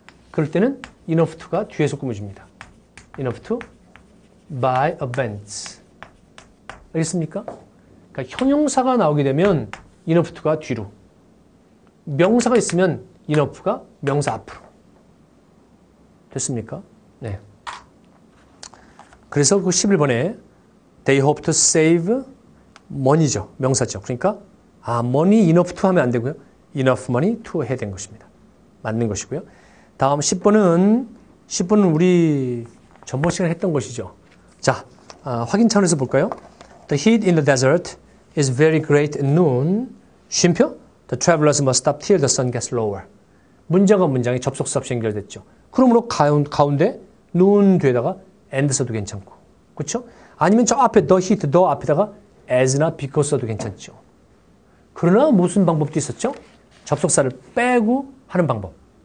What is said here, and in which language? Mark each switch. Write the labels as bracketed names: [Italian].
[Korean] 그럴 때는 [English] enough to [Korean] 가 뒤에서 꾸며줍니다. [English] enough to buy a Benz. [Korean] 알겠습니까? 그러니까 형용사가 나오게 되면 enough to가 뒤로. 명사가 있으면 enough가 명사 앞으로. 됐습니까? 네. 그래서 그 11번에 [English] they hope to save money죠. [Korean] 명사죠. 그러니까 [English] money enough to [Korean] 하면 안 되고요. [English] enough money to [Korean] 해야 된 것입니다. 맞는 것이고요. 다음 10번은 우리 전번 시간에 했던 것이죠. 자, 확인 차원에서 볼까요? [English] The heat in the desert is very great at noon. [Korean] 쉼표? [English] The travelers must stop till the sun gets lower. [Korean] 문장과 문장이 접속사 없이 연결됐죠. 그러므로 가운데 noon 뒤에다가 and 써도 괜찮고. 그렇죠? 아니면 저 앞에 the heat, the 앞에다가 as나 because 써도 괜찮죠. 그러나 무슨 방법도 있었죠? 접속사를 빼고 하는 방법.